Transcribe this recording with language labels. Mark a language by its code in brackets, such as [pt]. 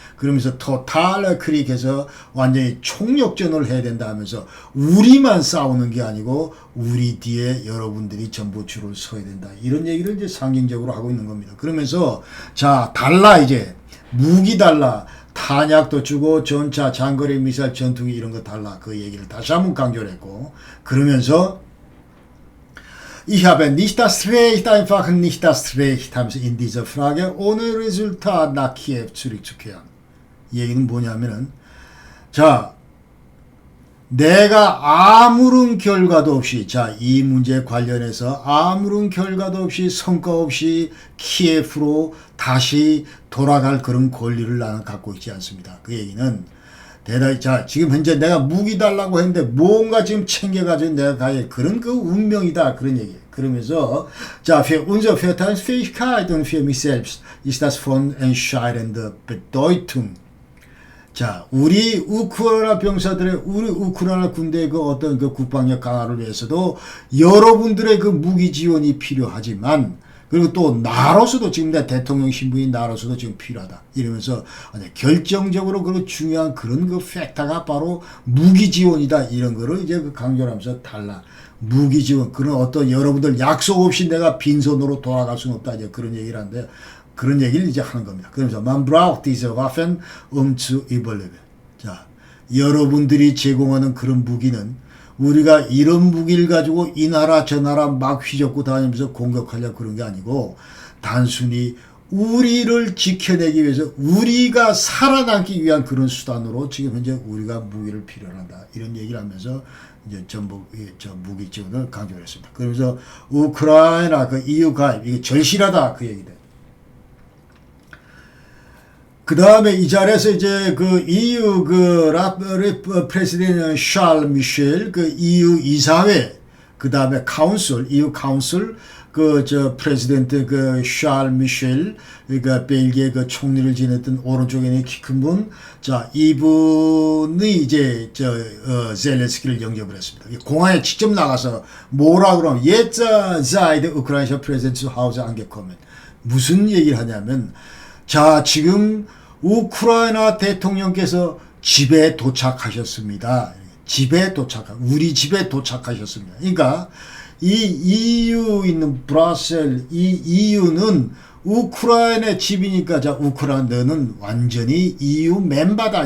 [ko] 그러면서 토탈 크릭해서 완전히 총력전을 해야 된다 하면서 우리만 싸우는 게 아니고 우리 뒤에 여러분들이 전부 줄을 서야 된다. 이런 얘기를 이제 상징적으로 하고 있는 겁니다. 그러면서 자, 달라 이제 무기 달라. 탄약도 주고 전차, 장거리 미사일, 전투기 이런 거 달라. 그 얘기를 다시 한번 강조를 했고, 그러면서 [de] Ich habe nicht das Recht, einfach nicht das Recht, [ko] 하면서 [de] in dieser Frage ohne Resultat nach Kiew zurückzukehren. [ko] 이 얘기는 뭐냐면은, 자, 내가 아무런 결과도 없이, 자, 이 문제에 관련해서 아무런 결과도 없이 성과 없이 키예프로 다시 돌아갈 그런 권리를 나는 갖고 있지 않습니다. 그 얘기는 대단히, 자, 지금 현재 내가 무기 달라고 했는데 뭔가 지금 챙겨가지고 내가 가야 그런 그 운명이다. 그런 얘기예요. 그러면서, 자, [de] für unsere Verteidigungsfähigkeit und für mich selbst ist das von entscheidender Bedeutung. [ko] 자, 우리 우크라이나 병사들의, 우리 우크라이나 군대의 그 어떤 그 국방력 강화를 위해서도 여러분들의 그 무기 지원이 필요하지만, 그리고 또 나로서도 지금 내 대통령 신분인 나로서도 지금 필요하다. 이러면서 결정적으로 그리고 중요한 그런 그 팩터가 바로 무기 지원이다. 이런 거를 이제 그 강조를 하면서 달라. 무기 지원, 그런 어떤 여러분들 약속 없이 내가 빈손으로 돌아갈 수는 없다. 이제 그런 얘기를 하는데, 그런 얘기를 이제 하는 겁니다. [de] 그러면서 Man braucht diese Waffen, zu überleben. [ko] 자, 여러분들이 제공하는 그런 무기는 우리가 이런 무기를 가지고 이 나라 저 나라 막 휘젓고 다니면서 공격하려고 그런 게 아니고 단순히 우리를 지켜내기 위해서 우리가 살아남기 위한 그런 수단으로 지금 현재 우리가 무기를 필요로 한다. 이런 얘기를 하면서 이제 전부 저 무기 지원을 강조했습니다. 그러면서 우크라이나 그 EU 가입 이게 절실하다 그 얘기다. 그 다음에 이 자리에서 이제 그 EU 그 프레시덴트 샬 미셸 그 EU 이사회, 그 다음에 카운슬, EU 카운슬, 프레지던트 샬 미셸, 그러니까 벨기에 총리를 지냈던 오른쪽에 있는 키 큰 분, 자, 이분이 이제 젤렌스키를 영접을 했습니다. 공항에 직접 나가서 뭐라 그러면, [de] jetzt seid ukrainischer Präsident zu Hause angekommen. [ko] 무슨 얘기를 하냐면, 자, 지금 우크라이나 대통령께서 집에 도착하셨습니다. 우리 집에 도착하셨습니다. 그러니까 이 EU 있는 브뤼셀, 이 EU는 우크라이나의 집이니까, 자, 우크라이나는 완전히 EU 멤버다.